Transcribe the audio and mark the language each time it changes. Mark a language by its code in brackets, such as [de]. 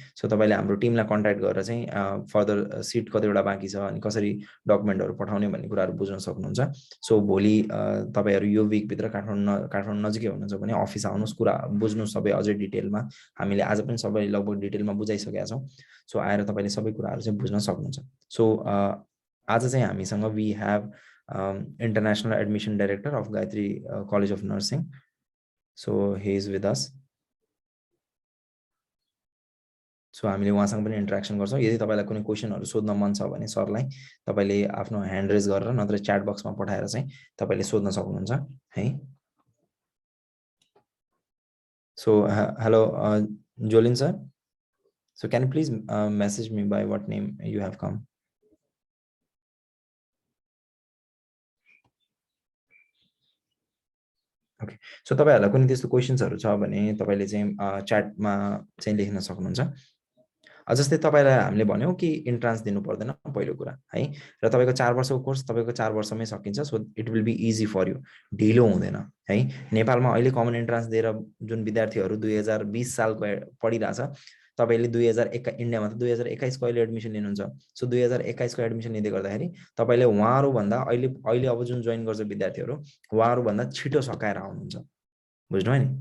[ne] So तपाईले हाम्रो टिमलाई कन्ट्याक्ट गरेर चाहिँ फर्दर सिट कतिवटा बाँकी छ अनि कसरी डकुमेन्टहरु पठाउने भन्ने कुराहरु बुझ्न सक्नुहुन्छ। सो भोलि तपाईहरु यो वीक भित्र काठमाडौँ नजिकै हुनुहुन्छ भने अफिस आउनुस्, कुरा बुझ्नु सबै अझै डिटेलमा। हामीले आज पनि सबै लगभग डिटेलमा बुझाइसकेका छौं। सो आएर तपाईले सबै कुराहरु चाहिँ बुझ्न सक्नुहुन्छ। सो आज चाहिँ हामीसँग [en] We have International Admission Director of Gayatri College of Nursing. So he is with us. [ne] So हामीले उहाँसँग पनि इन्टरेक्सन गर्छौँ। यदि तपाईँलाई कुनै क्वेसनहरू सोध्न मन छ भने सरलाई तपाईँले आफ्नो ह्यान्ड रेज गरेर नत्र च्याट बक्समा पठाएर चाहिँ तपाईँले सोध्न सक्नुहुन्छ है। [en] So hello Jolin sir, so can you please message me by what name you have come? [ne] Okay, so तपाईँहरूलाई कुनै त्यस्तो क्वेसन्सहरू छ भने तपाईँले चाहिँ च्याटमा चाहिँ लेख्न सक्नुहुन्छ। जस्तै तपाईँलाई हामीले भन्यौँ कि इन्ट्रान्स दिनु पर्दैन पहिलो कुरा है, र तपाईँको 4 वर्षको कोर्स तपाईँको 4 वर्षमै सकिन्छ। [en] so it will be easy for you, [ne] ढिलो हुँदैन है। नेपालमा अहिले कमन इन्ट्रान्स दिएर जुन विद्यार्थीहरू 2020 सालको पढिरहेछ, तपाईँले इन्डियामा त 2021 को अहिले एडमिसन लिनुहुन्छ। सो 2021 को एडमिसन लिँदै गर्दाखेरि तपाईँले उहाँहरूभन्दा अहिले अब जुन जोइन गर्छ विद्यार्थीहरू उहाँहरूभन्दा छिटो सकाएर आउनुहुन्छ, बुझ्नुभयो नि।